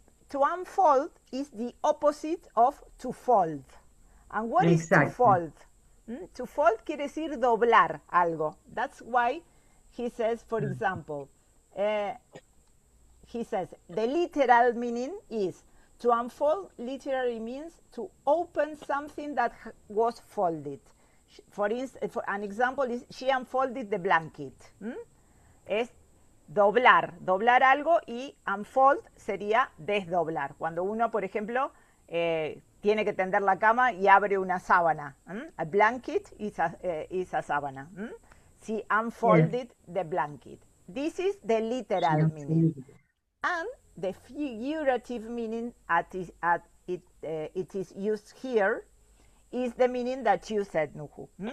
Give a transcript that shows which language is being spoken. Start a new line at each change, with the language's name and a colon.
English: To unfold is the opposite of to fold. And what is to fold?
Spanish: To fold quiere decir doblar algo.
English: That's why he says, for example, he says the literal meaning is to unfold. Literally means to open something that was folded. For instance, an example is she unfolded the blanket.
Spanish: Es doblar algo, y unfold sería desdoblar. Cuando uno, por ejemplo, tiene que tender la cama y abre una sábana.
English: A blanket is a sábana. She unfolded the blanket. This is the literal meaning. And the figurative meaning it is used here is the meaning that you said, Nuhu.